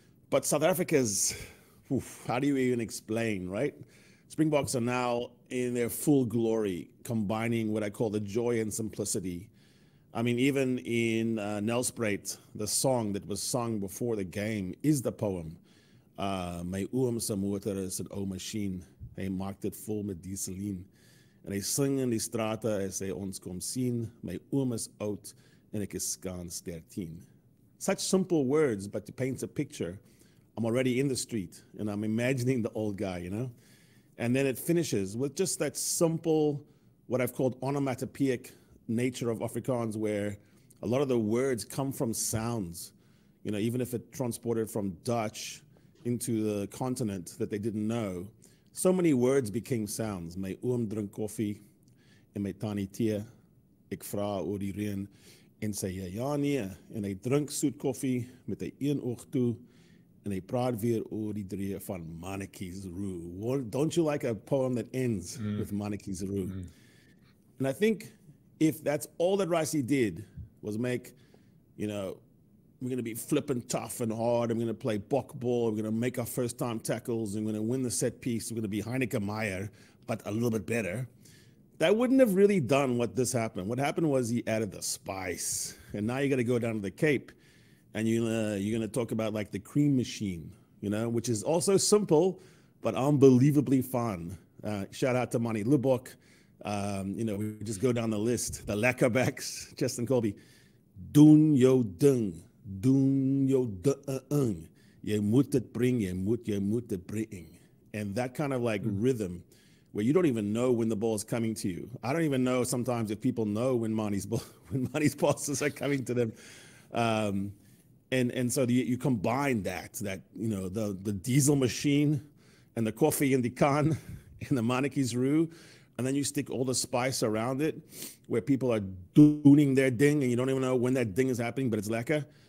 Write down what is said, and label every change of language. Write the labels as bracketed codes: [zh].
[en] But South Africa's, how do you even explain, right? Springboks are now in their full glory, combining what I call the joy and simplicity. I mean, even in Nelspruit, the song that was sung before the game is the poem. [af] My oom se motor is 'n ou masjien. Hy maak dit vol met dieselien. En hy sing in die strate as hy ons kom sien. My oom is oud en ek is skans 13. [en] Such simple words, but it paints a picture. I'm already in the street and I'm imagining the old guy, you know? And then it finishes with just that simple, what I've called onomatopoeic nature of Afrikaans, where a lot of the words come from sounds, you know, even if it transported from Dutch into the continent that they didn't know. So many words became sounds. [af] My oom drink koffie en my tannie tee. Ek vra oor die reën en sê ja nee en hy drink soet koffie met 'n een oog toe en hy praat weer oor die dree van Mannetjies Roo. [en] Don't you like a poem that ends with Mannetjies Roo? And I think if that's all that Rassie did was make, you know, we're going to be flipping tough and hard. I'm going to play bok ball. We're going to make our first time tackles. I'm going to win the set piece. We're going to be Heineke Meyer, but a little bit better. That wouldn't have really done what this happened. What happened was he added the spice. And now you got to go down to the Cape and you're going to talk about like the cream machine, you know, which is also simple, but unbelievably fun. Shout out to Manny Lubbock. You know, we just go down the list. [af] The Lekkerbacks, Justin Colby. Doen jou ding. Doen jou ding. Jy moet dit bring, jy moet dit bring. [en] And that kind of like rhythm where you don't even know when the ball is coming to you. I don't even know sometimes if people know when Manny's passes are coming to them. And so you combine that, you know, the diesel machine and the coffee in the can and the Mannetjies Roo, and then you stick all the spice around it where people are doing their ding and you don't even know when that ding is happening, but it's lekker.